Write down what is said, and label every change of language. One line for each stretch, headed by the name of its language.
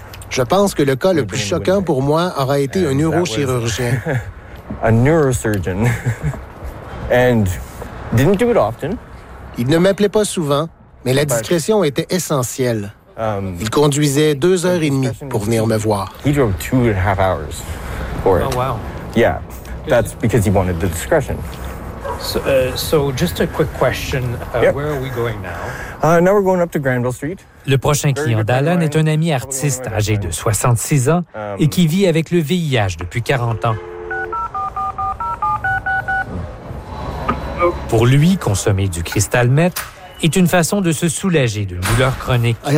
French: Je pense que le cas le plus choquant pour moi aura été un neurochirurgien.
English: A neurosurgeon. And didn't do it often.
French: Il ne m'appelait pas souvent, mais la discrétion était essentielle. Il conduisait 2 heures et demie pour venir me voir.
English: He drove 2.5 hours for it. Oh, wow. Yeah, that's because he wanted the discretion. So just a quick question. Where are we going now? Now we're going up to Granville Street.
French: Le prochain client d'Alan est un ami artiste âgé de 66 ans et qui vit avec le VIH depuis 40 ans. Pour lui, consommer du cristal meth est une façon de se soulager d'une douleur chronique.